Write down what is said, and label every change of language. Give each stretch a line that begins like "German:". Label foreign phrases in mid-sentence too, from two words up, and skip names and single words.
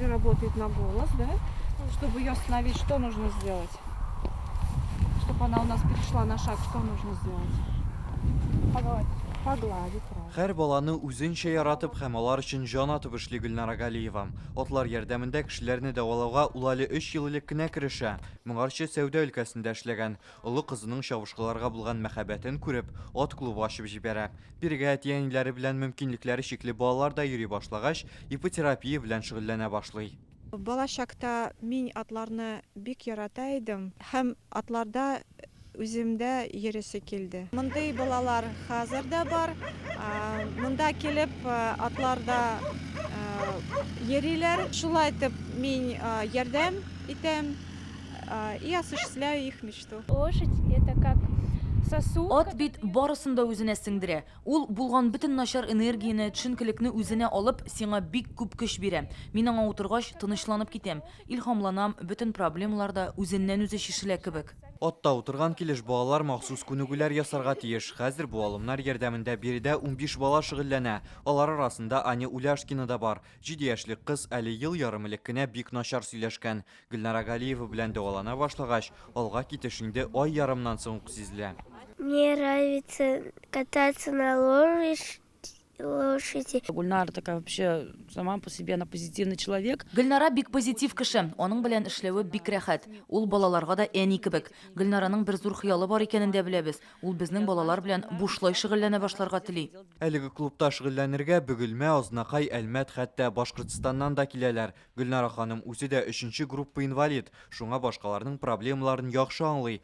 Russian: работает на голос, да? Чтобы ее остановить, что нужно сделать? Чтобы она у нас перешла на шаг, что нужно сделать? Погладить. Погладить, правильно.
Tatar: Һәр баланы үзенчә яратып һәм алар өчен җан атып эшли Гөлнара Галиева. Атлар ярдәмендә кешеләрне дәвалауга ул әле 3 ел элек кенә керешә. Моңарчы сәүдә өлкәсендә эшләгән. Олы кызының чавышкыларга булган мәхәббәтен күреп, ат клубы ачып җибәрә. Биргә әти-әниләре белән мөмкинлекләре чикле балалар да йөри башлагач, ипотерапия белән шөгыльләнә башлый. Балачакта мин атларны бик ярата идем һәм атларда үземдә йөресе килде. Мондый балалар хәзер дә бар. Монда килеп атларда йөриләр. Шулай итеп мин ярдәм итәм
Russian: и осуществляю их мечту. Лошадь это как сосуд.
Tatar: Ат бит барысын да үзенә сеңдерә. Ул булган бөтен начар энергияне, төшенкелекне үзенә алып, сиңа бик күп көч бирә. Мин аңа утыргач тынычланып китәм. Илһамланам, бөтен проблемалар да үзеннән үзе шишелә кебек. Атта утырган килеш балалар махсус күнегүләр ясарга тиеш. Хәзер бу алымнар ярдәмендә биредә 15 бала шөгыльләнә. Алар арасында Аня Уляшкина да бар. 7 яшьлек кыз әле ел ярым элек кенә бик начар сөйләшкән. Гөлнара Галиева белән дәвалана башлагач, алга китеш инде ай ярымнан соң ук сизелә.
Russian: Мне нравится кататься на лошади. Гульнара такая вообще сама по себе, она позитивный человек.
Tatar: Гөлнара бик позитив кеше. Аның белән эшләве бик рәхәт. Ул балаларга да әни кебек. Гөлнараның бер зур хыялы бар икәнен дә беләбез. Ул безнең балалар белән бушлай шөгыльләнә башларга тели. Әлеге клубта шөгыльләнергә Бөгелмә, Азнакай, Әлмәт, хәтта Башкортстаннан да киләләр. Гөлнара ханым үзе дә 3нче группа инвалид. Шуңа башкаларның проблемаларын яхшы аңлый.